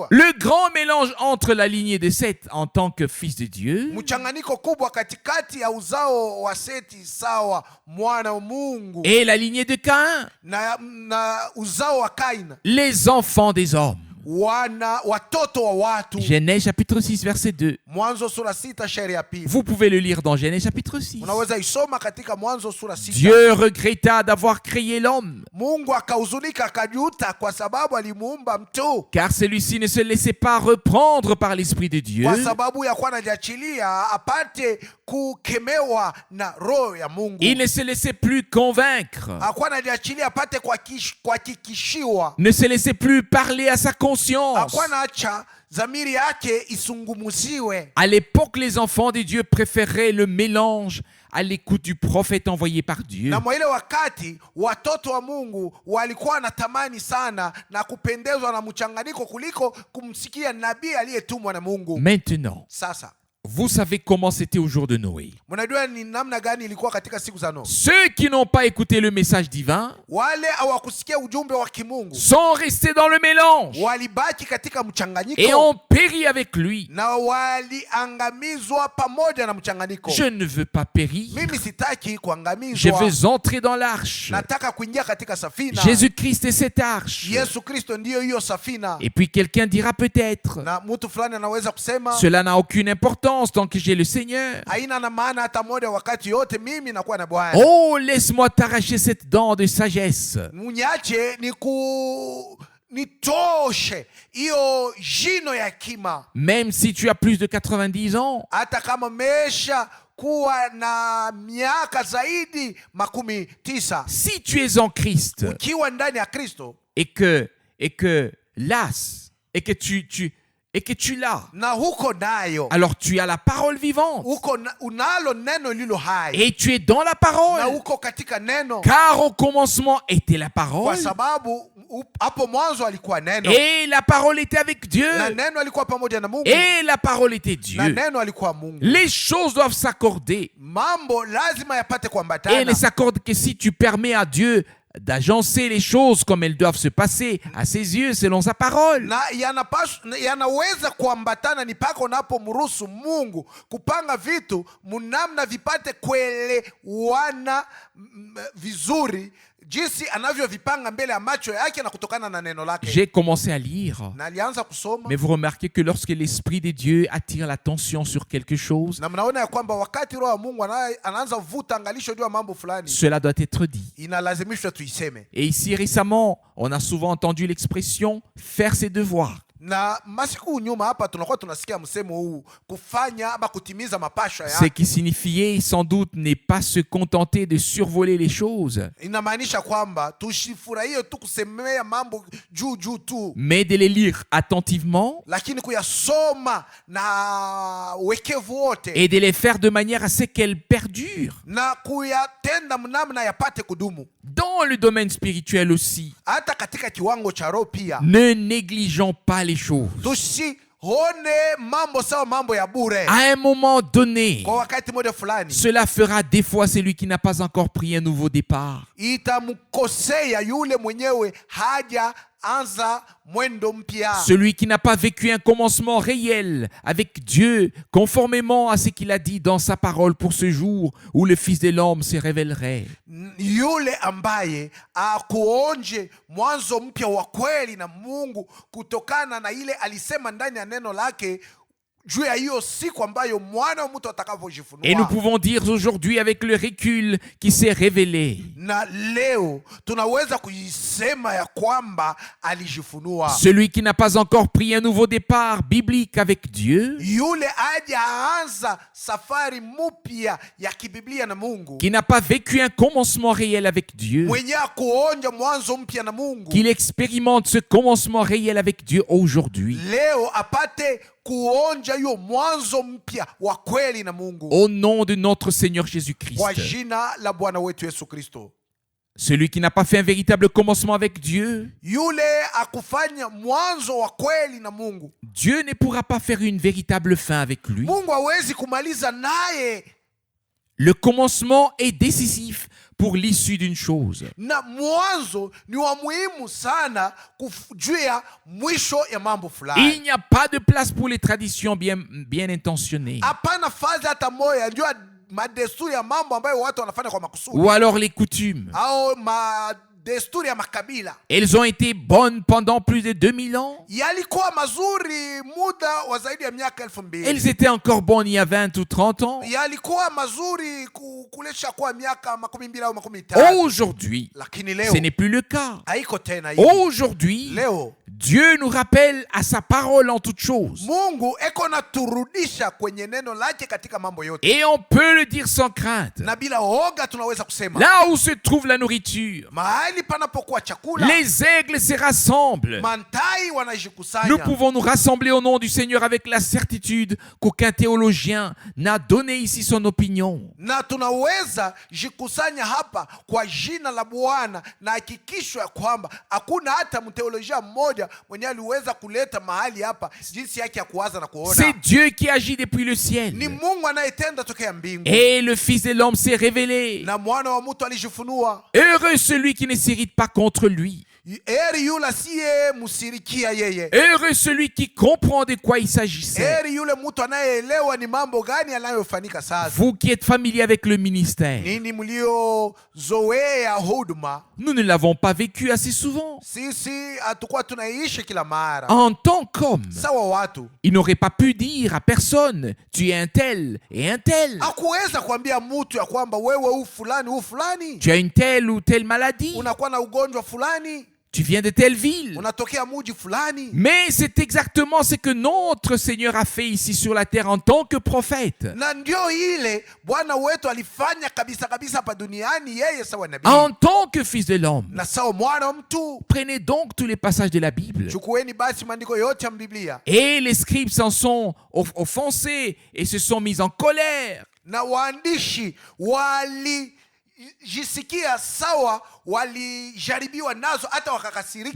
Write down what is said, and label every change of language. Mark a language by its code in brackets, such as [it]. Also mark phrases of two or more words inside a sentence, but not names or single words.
[fr] Le grand mélange entre la lignée de Seth en tant que fils de Dieu [sw] mchanganyiko kubwa katikati ya uzao wa Seti sawa mwana wa Mungu [fr] et la lignée de Caïn, [sw] na uzao wa Kain, [fr] les enfants des hommes. [sw] Watoto wa watu. [fr] Genèse chapitre 6 verset 2. [sw] Mwanzo sura 6 shairi ya pili. [fr] Vous pouvez le lire dans Genèse chapitre 6. [sw] Unaweza isoma katika Mwanzo sura 6. [fr] Dieu regretta d'avoir créé l'homme. [sw] Mungu akahuzunika akajuta kwa sababu alimuumba mtu. [fr] Car celui-ci ne se laissait pas reprendre par l'esprit de Dieu. [sw] Kwa sababu ya kuwa anajiachilia apate kukemewa na roho ya Mungu. [fr] Il ne se laissait plus convaincre. [sw] Hakuwa anajiachilia apate kuhakikishiwa. [fr] Ne se laissait plus parler à sa conscience. [sw] Hakuwa anaacha zamiri yake isungumuziwe. [fr] À l'époque, les enfants de Dieu préféraient le mélange à l'écoute du prophète envoyé par Dieu. [sw] Na ile wakati watoto wa Mungu walikuwa wanatamani sana na kupendezwa na mchanganyiko kuliko kumsikia nabii aliyetumwa na Mungu. [fr] Maintenant, [sw] sasa [fr] vous savez comment c'était au jour de Noé. [sw] Mnajua ni namna gani ilikuwa katika siku za Noa. [fr] Ceux qui n'ont pas écouté le message divin, [sw] wale hawakusikia ujumbe wa kimungu, [fr] sont restés dans le mélange [sw] walibaki katika mchanganyiko [fr] et ont péri avec lui. [sw] na waliangamizwa pamoja na mchanganyiko. [fr] Je ne veux pas périr. [sw] Mimi sitaki [fr] Je [sw] kuangamizwa. [fr] veux entrer dans l'arche. [sw] Nataka kuingia katika safina. [fr] Jésus-Christ est cette arche. [sw] Yesu Kristo ndiyo hiyo safina. [fr] Et puis quelqu'un dira peut-être, [sw] Na mtu fulani anaweza kusema [fr] cela n'a aucune importance tant que j'ai le Seigneur. [sw] haina na maana hata moja, wakati yote mimi nakuwa na Bwana. [fr] Oh, laisse-moi t'arracher cette dent de sagesse. [sw] Munyache nitoshe hiyo jino ya hekima. [fr] Même si tu as plus de 90 ans, [sw] Hata kama mesha kuwa na miaka zaidi 19, [fr] si tu es en Christ [sw] ukiwa ndani ya Kristo [fr] et que l'as et que tu l'as, [sw] na huko nayo, [fr] alors tu as la parole vivante [sw] unalo neno lilo hai [fr] et tu es dans la [sw] na [fr] parole. [sw] uko katika neno, [fr] Car au commencement était la [sw] kwa [fr] parole [sw] sababu hapo mwanzo alikuwa neno [fr] et la parole était avec Dieu [sw] na neno alikuwa pamoja na Mungu [fr] et la parole était [sw] na [fr] Dieu. [sw] neno alikuwa Mungu. [fr] Les choses doivent s'accorder [sw] Mambo lazima yapate [fr] et [sw] kuambatana. [fr] ne s'accordent que si tu permets à Dieu d'agencer les choses comme elles doivent se passer à ses yeux selon sa parole. [sw] Na yanaweza kuambatana ni paka unapomruhusu Mungu kupanga vitu munamna vipate kuelewana vizuri jinsi anavyovipanga mbele ya macho yake na kutokana na neno lake. [fr] J'ai commencé à lire, [sw] Na alianza kusoma. [fr] mais vous remarquez que lorsque l'Esprit de Dieu attire l'attention sur quelque chose, [sw] Na mnaona ya kwamba wakati roho wa Mungu anaanza vuta angalisho juu ya mambo fulani, [fr] cela doit être dit. [sw] inalazimishwa tuiseme. [fr] Et ici récemment, on a souvent entendu l'expression faire ses devoirs. [sw] Na masiku nyuma hapa tunakuwa tunasikia msemo huu, kufanya ama kutimiza mapasho [fr] Ce [sw] yake. [fr] qui signifiait sans doute n'est pas se contenter de survoler les choses, [sw] Inamaanisha kwamba tushifurahie tu kusemea mambo juu tu, [fr] mais de les lire attentivement [sw] lakini kuyasoma na wekevu wote [fr] et de les faire de manière à ce qu'elles perdurent. [sw] na kuyatenda mnamna yapate kudumu. [fr] Dans le domaine spirituel aussi, [sw] Hata katika kiwango cha roho pia [fr] ne négligeons pas les choses. [sw] tusione mambo sawa mambo ya bure. [fr] À un moment donné, [sw] Kwa wakati mmoja fulani [fr] cela fera des fois celui qui n'a pas encore pris un nouveau départ. [sw] itamkosea yule mwenyewe haja anza mwendo mpya. [fr] Celui qui n'a pas vécu un commencement réel avec Dieu, conformément à ce qu'il a dit dans sa parole pour ce jour où le Fils de l'homme se révélerait. [sw] Yule ambaye akuonje mwanzo mpya wa kweli na Mungu kutokana na ile alisema ndani ya neno lake juu ya hiyo siku ambayo mwana wa mtu [fr] Et nous [sw] atakavyojifunua. [fr] pouvons dire aujourd'hui avec le recul qui s'est révélé. [sw] Na leo tunaweza kuisema ya kwamba alijifunua. [fr] Celui qui n'a pas encore pris un nouveau départ biblique avec Dieu, [sw] Yule hajaanza safari mpya ya kibiblia na Mungu, [fr] qui n'a pas vécu un commencement réel avec Dieu, [sw] mwenye kuonja mwanzo mpya na Mungu, [fr] qu'il expérimente ce commencement réel avec Dieu aujourd'hui. [sw] leo apate kuonja hiyo mwanzo mpya wa kweli na Mungu, [fr] Au nom de notre Seigneur [sw] kwa [fr] Jésus-Christ. [sw] jina la Bwana wetu Yesu Kristo. [fr] Celui qui n'a pas fait un véritable commencement avec Dieu, [sw] Yule akufanya mwanzo wa kweli na Mungu, [fr] Dieu ne pourra pas faire une véritable fin avec lui. [sw] Mungu hawezi kumaliza naye. [fr] Le commencement est décisif pour l'issue d'une chose. [sw] Na mwanzo ni wa muhimu sana juu ya mwisho ya mambo fulani. [fr] Il n'y a pas de place pour les traditions bien intentionnées. [sw] Hapana fazi hata moja juu ya madesturi ya mambo ambayo watu wanafanya kwa makusudi, [fr] Ou alors les coutumes. [sw] au madesturi ya makabila. [fr] Elles ont été bonnes pendant plus de 2000 ans. [sw] Yalikuwa mazuri muda wa zaidi ya miaka 2000. [fr] Elles étaient encore bonnes il y a 20 ou 30 ans. [sw] Yalikuwa mazuri kulesha kwa miaka 20 au 15. [fr] Aujourd'hui, [sw] Lakini leo [fr] ce n'est plus le cas. [sw] haiko tena hivi. [fr] Aujourd'hui, [sw] Leo [fr] Dieu nous rappelle à sa parole en toutes choses. [sw] Mungu eko na turudisha kwenye neno lake katika mambo yote, [fr] Et on peut le dire sans crainte. [sw] na bila oga tunaweza kusema [fr] Là où se trouve la nourriture, [sw] mahali panapokuwa chakula, [fr] les aigles se rassemblent. [sw] mantai [fr] Nous [sw] wanajikusanya. [fr] pouvons nous rassembler au nom du Seigneur avec la certitude qu'aucun théologien n'a donné ici son opinion. [sw] Na tunaweza jikusanya hapa kwa jina la Bwana, na hakikisho ya kwamba hakuna hata mteolojia mmoja mwenye aliweza kuleta mahali hapa jinsi yake ya kuwaza na kuona. [fr] C'est Dieu qui agit depuis le [sw] Ni [fr] ciel. [sw] Mungu anayetenda tokea mbingu, [fr] Et le Fils de l'homme s'est révélé. [sw] na mwana wa mtu alijifunua. [fr] Heureux celui qui ne s'irrite pas contre lui. [sw] Heri yule asiye musirikia yeye. [fr] Heureux celui qui comprend de quoi il s'agissait. [sw] Heri yule mtu anayeelewa ni mambo gani yanayofanyika sasa. [fr] Vous qui êtes familiers avec le ministère, [sw] Nini mliozoea huduma, [fr] nous ne l'avons pas vécu assez souvent. [sw] sisi hatukuwa tunaishi kila mara [fr] En tant qu'homme, [sw] sawa watu. [fr] il n'aurait pas pu dire à personne, tu es un tel et un tel. [sw] Hakuweza kuambia mtu ya kwamba wewe huu fulani, [fr] Tu as une telle ou telle maladie. [sw] unakuwa na ugonjwa fulani, [fr] Tu viens de telle ville. [sw] unatokea muji fulani. [fr] Mais c'est exactement ce que notre Seigneur a fait ici sur la terre en tant que prophète. [sw] Na ndio ile Bwana wetu alifanya kabisa kabisa hapa duniani, yeye sawa nabii [fr] En tant que fils de l'homme. [sw] na sawa mwana wa mtu. [fr] Prenez donc tous les passages de la Bible. [sw] Chukueni basi maandiko yote ya Biblia, [fr] Et les scribes s'en sont offensés et se sont mis en colère. [sw] na waandishi walijisikia sawa, walijaribiwa nazo hata wakakasirika.